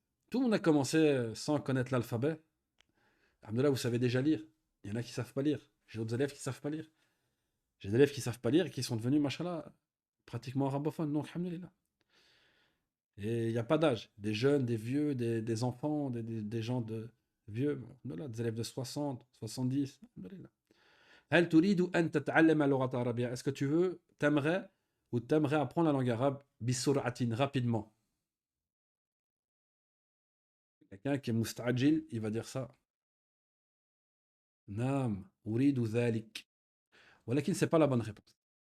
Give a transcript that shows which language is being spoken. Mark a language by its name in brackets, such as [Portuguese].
[French] Tout le monde a commencé sans connaître l'alphabet. Alhamdoulilah, vous savez déjà lire. Il y en a qui ne savent pas lire. J'ai d'autres élèves qui ne savent pas lire. J'ai des élèves qui ne savent pas lire et qui sont devenus, machallah, pratiquement arabophones. Donc, alhamdoulilah. Et il n'y a pas d'âge. Des jeunes, des vieux, des enfants, des gens de vieux. Alhamdoulilah, des élèves de 60, 70. Alhamdoulilah. [Arabic] هل تريد أن تتعلم اللغة العربية? [French] Est-ce que tu veux, t'aimerais ou t'aimerais apprendre la langue arabe بسرعة, rapidement? Quelqu'un qui est musta'ajil, il va dire ça. [Arabic] نعم أريد ذلك. [French] ولكن c'est pas la bonne réponse.